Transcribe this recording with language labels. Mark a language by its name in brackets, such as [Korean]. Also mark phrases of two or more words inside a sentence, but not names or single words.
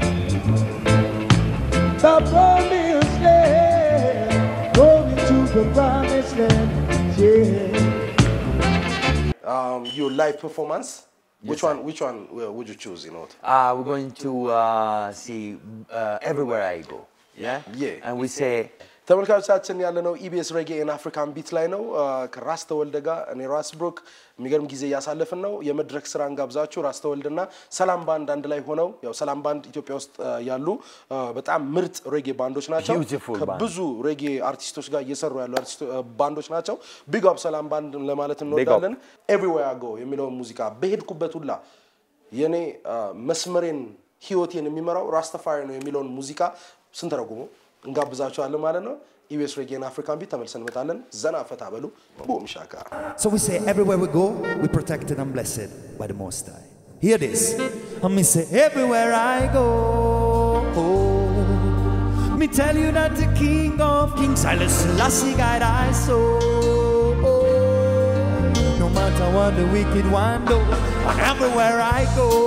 [English] The promised land. Going to the promised land. Yeah. Your live performance. Which one would you choose, We're going to see Everywhere I Go. Yeah. And we say [Amharic] ተመልካቾቻችን ያለነው ኢቢኤስ [English] reggae and African beat [Amharic] ላይ ነው። ከራስ ተወልደ ጋር እኔ ራስ ብሩክ የሚገርም ጊዜ ያሳለፍን ነው። የመድረክ ስራን ጋብዛችሁ ራስ ተወልደና ሰላም ባንድ አንድ ላይ ሆነው ያው ሰላም ባንድ ኢትዮጵያ ውስጥ ያሉ በጣም ምርጥ reggae ባንዶች ናቸው። ከብዙ reggae አርቲስቶች ጋር እየሰሩ ያሉ ባንዶች ናቸው። [English] big up [Amharic] ሰላም ባንድ ለማለት እንወዳለን። Everywhere I Go የሚለው ሙዚቃ በሄድኩበት ሁላ የኔ መስመሬን ህይወቴን የሚመራው ራስተፋሪ ነው የሚለው ሙዚቃ ስንተረጉሙ እንጋብዛችኋለን ማለት ነው። ኢቢኤስ [English] reggae and African beat [Amharic] ተመልሰን እንመጣለን። ዘና ፈታ በሉ ቦም ሻካ። [English] So we say everywhere we go, we protected and blessed by the Most High. Hear this. And me say everywhere I go. Me tell you that the King of Kings, I listen, Lassie guide I so. No matter what the wicked one do, and everywhere I go.